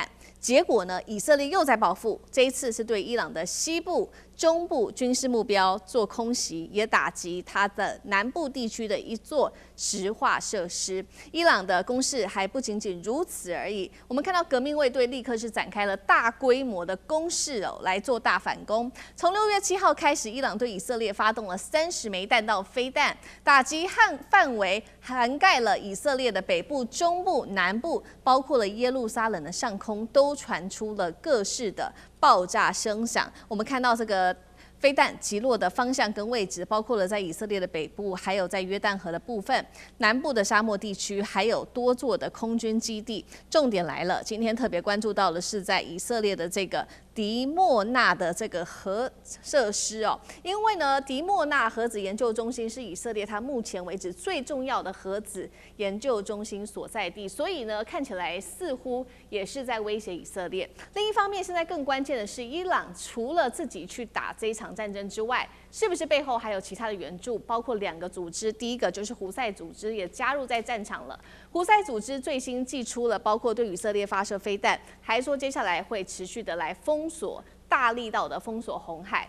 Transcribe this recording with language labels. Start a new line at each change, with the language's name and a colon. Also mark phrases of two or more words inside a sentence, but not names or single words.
Chinese: 結果呢，以色列又在報復，這一次是對伊朗的西部、中部軍事目標做空襲，也打擊它的南部地區的一座石化設施。伊朗的攻勢還不僅僅如此而已，我們看到革命衛隊立刻是展開了大規模的攻勢來做大反攻。從6月7號開始，伊朗對以色列發動了30枚彈道飛彈，打擊範圍涵蓋了以色列的北部、中部、南部，包括了耶路撒冷的上空，都傳出了各式的爆炸聲響。我們看到這個飛彈擊落的方向跟位置，包括了在以色列的北部，還有在約旦河的部分，南部的沙漠地區，還有多座的空軍基地。重點來了，今天特別關注到的是在以色列的這個迪莫納的這個核設施哦，因為呢，迪莫納核子研究中心是以色列它目前為止最重要的核子研究中心所在地，所以呢，看起來似乎也是在威脅以色列。另一方面，現在更關鍵的是，伊朗除了自己去打這一場戰爭之外，是不是背後還有其他的援助？包括2個組織，第一個就是胡塞組織也加入在戰場了。胡塞組織最新祭出了包括對以色列發射飛彈，還說接下來會持續的來封鎖，大力道的封鎖紅海。